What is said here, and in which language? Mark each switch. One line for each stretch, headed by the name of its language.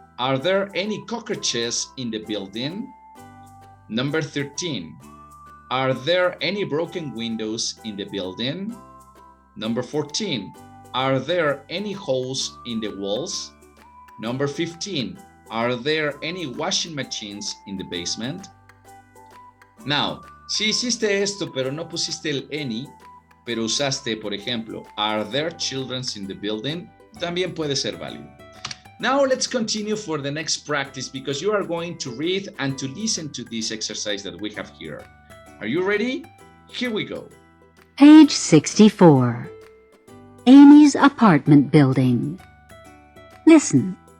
English: Are there any cockroaches in the building? Number 13. Are there any broken windows in the building? Number 14. Are there any holes in the walls? Number 15. Are there any washing machines in the basement?
Spanish: Now, si hiciste esto pero no pusiste el any, pero usaste, por ejemplo,
English: are there children in the building?
Spanish: También puede ser válido.
English: Now let's continue for the next practice because you are going to read and to listen to this exercise that we have here. Are you ready? Here we go. Page 64. Amy's apartment building. Listen.